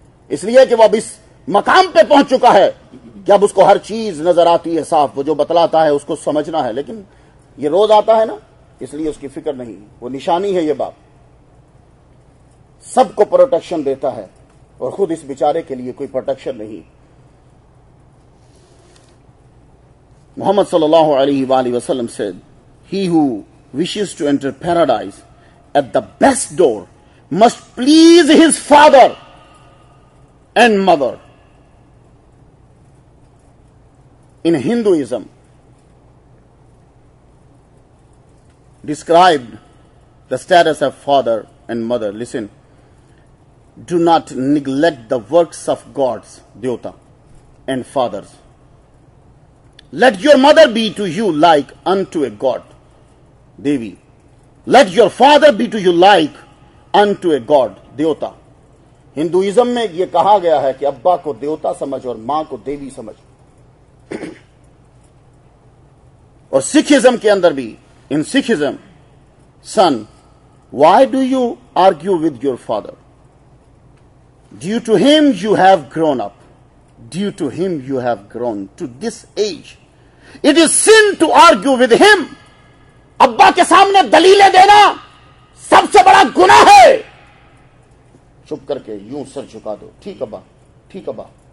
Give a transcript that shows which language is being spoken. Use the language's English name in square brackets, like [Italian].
[Urdu] اس لیے کہ وہ اب اس مقام پہ پہنچ چکا ہے کہ اب اس کو ہر چیز نظر آتی ہے صاف. وہ جو بتلاتا ہے اس کو سمجھنا ہے. لیکن یہ روز آتا ہے نا، اس لیے اس کی فکر نہیں. وہ نشانی ہے. یہ باپ سب کو پروٹیکشن دیتا ہے اور خود اس بیچارے کے لیے کوئی پروٹیکشن نہیں. [English] محمد صلی اللہ علیہ وآلہ وسلم said, he who wishes to enter paradise at the best door must please his father and mother. In Hinduism, described the status of father and mother. Listen, do not neglect the works of gods, Devata, and fathers. Let your mother be to you like unto a god, Devi. Let your father be to you like unto a god, Devata. [Urdu] Hinduism میں یہ کہا گیا ہے کہ ابا کو دیوتا سمجھ اور ماں کو دیوی سمجھ. اور سکھزم کے اندر بھی، ان Sikhism, [English] son, why do you argue with your father? Due to him you have grown up. Due to him you have grown to this age. It is sin to argue with him. [Urdu] ابا کے سامنے دلیلیں دینا سب سے بڑا گناہ ہے. چپ کر کے یوں سر جھکا دو. ٹھیک ابا، ٹھیک ابا.